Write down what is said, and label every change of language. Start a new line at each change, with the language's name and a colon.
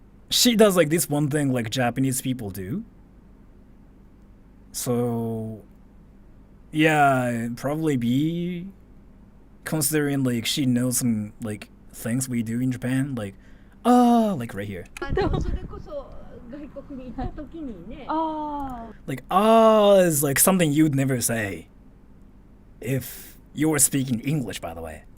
English: she does like this one thing like Japanese people do. So yeah, it'd probably be considering like she knows some like things we do in Japan, like like right here.
Japanese: それこそ外国に行った時にね。
English: Like is like something you'd never say if you were speaking English, by the way.